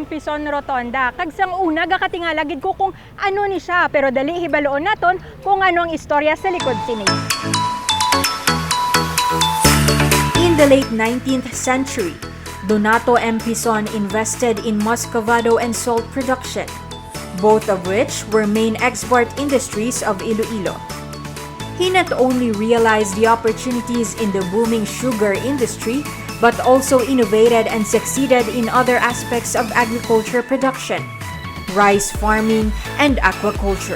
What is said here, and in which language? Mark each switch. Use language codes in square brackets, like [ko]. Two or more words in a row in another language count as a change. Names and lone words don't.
[en] Pison Rotonda. [hil] Kagsang una gakatingalagid ko kung ano ni siya, pero dali hibaloon naton kung ano ang istorya sa likod sini. [en] In the late 19th century, Donato M. Pison invested in muscovado and salt production, both of which were main export industries of Iloilo. He not only realized the opportunities in the booming sugar industry, but also innovated and succeeded in other aspects of agriculture production, rice farming, and aquaculture.